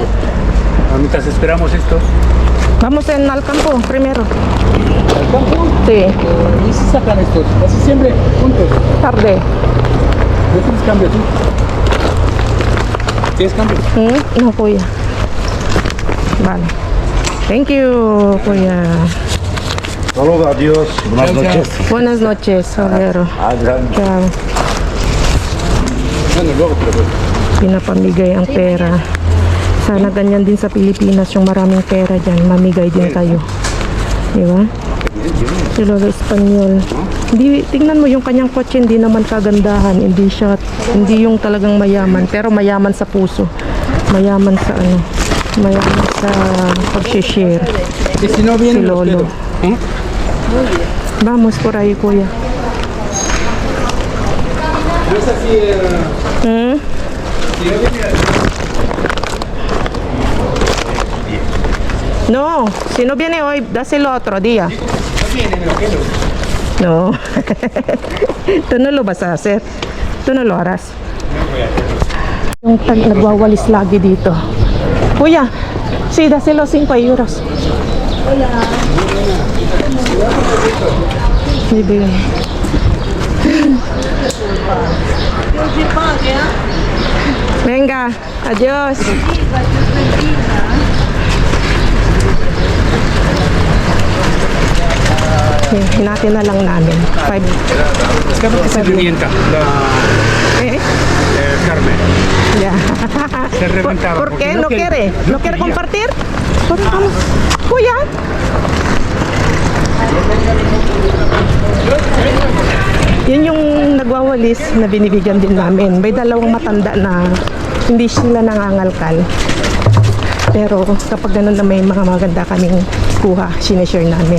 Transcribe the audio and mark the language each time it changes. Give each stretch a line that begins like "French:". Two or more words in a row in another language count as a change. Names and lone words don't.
Spanish: Mientras esperamos esto. Vamos al campo primero. ¿Al campo? Sí, ¿Y si sacan estos? Casi siempre juntos. tarde. ¿No tienes cambio tú? ¿Tienes cambio? No, kuya. Vale.
English: Thank you, kuya.
Spanish: Saludos, adiós. Buenas Chao, chao. noches. Buenas noches, Solero. Adelante. Ciao. Bueno, luego te lo doy.
Filipino: Pinapamigay ang pera. Sana ganyan din sa Pilipinas, yung maraming pera dyan, mamigay din kayo. Di ba? Si Lola Espanyol. Hindi, tingnan mo yung kanyang kotse, hindi naman kagandahan. Hindi yung talagang mayaman, pero mayaman sa puso. Mayaman sa ano, mayaman sa pag-share.
Spanish: Y si no vienen, Si los Lolo. quedo. ¿Eh? Vamos por ahí, kuya. No es así. Hmm? Si no viene. No, si no viene hoy, dáselo otro día. No viene, me lo quedo. No. Tú no lo vas a hacer. Tú no lo harás.
Filipino: Yung nagwawalis lagi dito. Kuya,
Spanish: sí, dáselo 5 euros.
Filipino: Bibigay.
Spanish: Venga, adiós.
Filipino: Hinati na lang namin. 5.
Spanish: Es que se revienta la Carmen. Ya. Se reventaba. ¿Por porque qué? ¿No quiere? ¿No quiere quería. compartir? Pues vamos.
Filipino: Kuya. Yun yung nagwawalis na binibigyan din namin. May dalawang matanda na hindi sila nangangalkal. Pero kapag ganun na may mga maganda kaming kuha, sineshare namin.